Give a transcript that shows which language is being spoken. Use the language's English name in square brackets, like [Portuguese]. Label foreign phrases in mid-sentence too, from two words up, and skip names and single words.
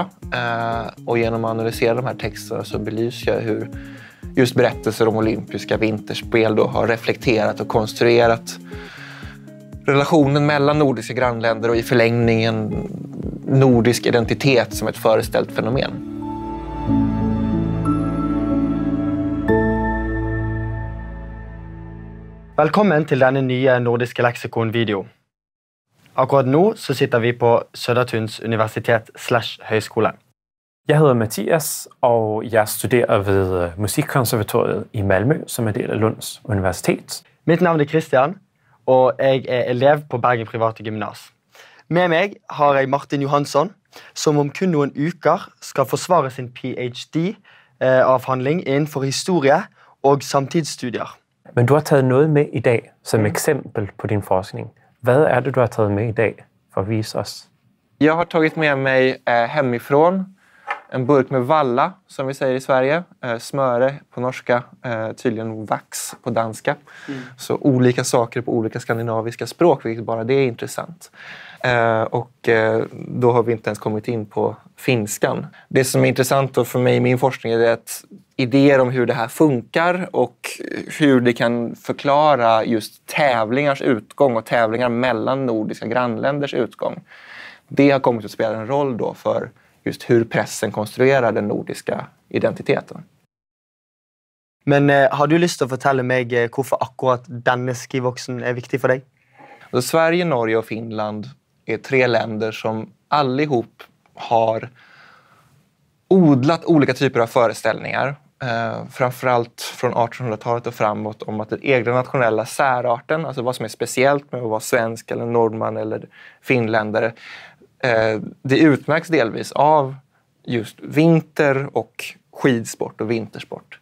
[Swedish] Och genom att analysera de här texterna så belyser jag hur just berättelser om olympiska vinterspel då har reflekterat och konstruerat relationen mellan nordiska grannländer och i förlängningen nordisk identitet som ett föreställt fenomen. [Norwegian] Velkommen til denne nye nordiske leksikon-video. [Danish] Akkurat nu så sitter vi på Södertuns universitet / højskole. Jeg hedder Mathias, og jeg studerer ved Musikkonservatoriet i Malmø, som er del af Lunds Universitet. [Norwegian] Mitt navn er Christian, og jeg er elev på Bergen Private Gymnas. Med meg har jeg Martin Johansson, som om kun noen uker skal forsvare sin PhD-avhandling innenfor historie og samtidsstudier. [Danish] Men du har taget noget med i dag som eksempel på din forskning. Hvad er det, du har taget med i dag for at vise os? [Swedish] Jag har tagit med mig hemifrån en burk med valla, som vi säger i Sverige. Smöre på norska, tydligen vax på danska. Så olika saker på olika skandinaviska språk, vilket bara det är intressant. Och då har vi inte ens kommit in på finskan. Det som är intressant då för mig i min forskning är att idéer om hur det här funkar och hur det kan förklara just tävlingars utgång och tävlingar mellan nordiska grannländers utgång. Det har kommit att spela en roll då för just hur pressen konstruerar den nordiska identiteten. [Norwegian] Men har du lyst til å fortelle meg hvorfor akkurat denne skivoksen er viktig for deg? [Swedish] Så Sverige, Norge och Finland är 3 länder som allihop har odlat olika typer av föreställningar. Framförallt från 1800-talet och framåt om att den egna nationella särarten, alltså vad som är speciellt med att vara svensk eller norrman eller finländare, det utmärks delvis av just vinter och skidsport och vintersport.